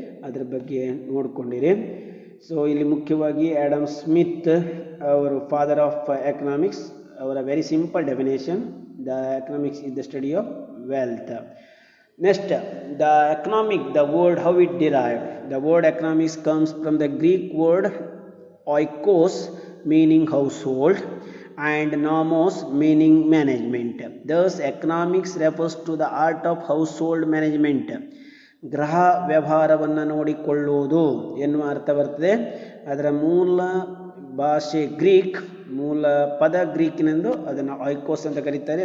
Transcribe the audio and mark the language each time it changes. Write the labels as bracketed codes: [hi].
[kn] ಅದರ ಬಗ್ಗೆ ನೋಡಿಕೊಂಡಿರಿ. [en] so [kn] ಇಲ್ಲಿ ಮುಖ್ಯವಾಗಿ [en] Adam Smith ಅವರು father of economics, ಅವರ very simple definition, the economics is the study of wealth. Next, the economic, the word, how it derived. The word economics comes from the Greek word oikos, meaning household, and nomos, meaning management. Thus, economics refers to the art of household management. [kn] ಗೃಹ ವ್ಯವಹಾರವನ್ನು ನೋಡಿಕೊಳ್ಳುವುದು ಎನ್ನುವ ಅರ್ಥ ಬರ್ತದೆ. ಅದರ ಮೂಲ ಭಾಷೆ Greek, ಮೂಲ ಪದ ಗ್ರೀಕಿನೆಂದು, ಅದನ್ನು ಆಯ್ಕೋಸ್ ಅಂತ ಕರೀತಾರೆ.